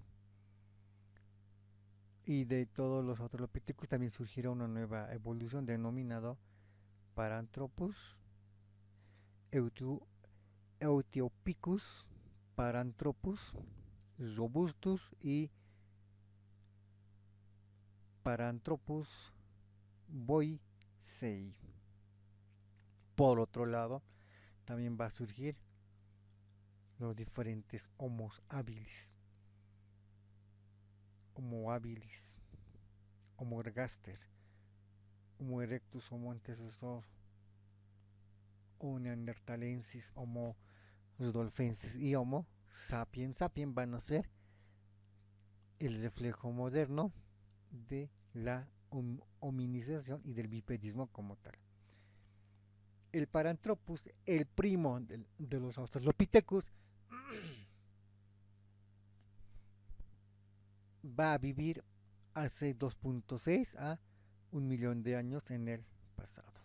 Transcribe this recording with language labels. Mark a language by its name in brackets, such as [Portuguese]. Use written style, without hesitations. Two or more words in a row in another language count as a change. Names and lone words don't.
[Spanish] y de todos los Australopithecus también surgirá una nueva evolución denominado Paranthropus Ethiopicus, Paranthropus robustus y Paranthropus boisei. Por otro lado, también va a surgir los diferentes Homo habilis, Homo ergaster, Homo erectus, Homo antecesor, Homo neanderthalensis, Homo rudolfensis y Homo sapiens sapiens van a ser el reflejo moderno de la hominización y del bipedismo como tal. El Paranthropus, el primo de los Australopithecus, va a vivir hace 2.6 a 1 millón de años en el pasado.